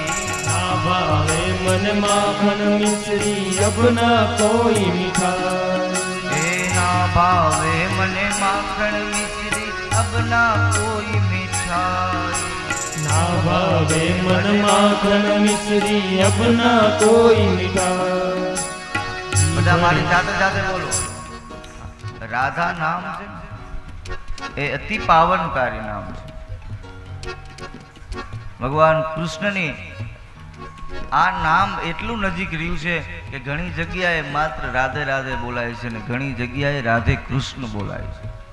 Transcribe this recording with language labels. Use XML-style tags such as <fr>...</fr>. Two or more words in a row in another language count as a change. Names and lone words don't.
<hi>ना भावे मन माखन मिश्री अब ना कोई मिठाई. ना भावे मन माखन मिश्री अब ना कोई मिठाई, ना भावे मन माखन मिश्री अब ना कोई मिठाई.</hi> <gu>બધા મારી સાથે સાથે બોલો. રાધા નામ છે એ અતિ પાવનકારી નામ છે. ભગવાન કૃષ્ણની આ નામ એટલું નજીક રહ્યું છે કે ઘણી જગ્યાએ માત્ર રાધે રાધે બોલાય છે ને ઘણી જગ્યાએ રાધે કૃષ્ણ બોલાય છે.</gu>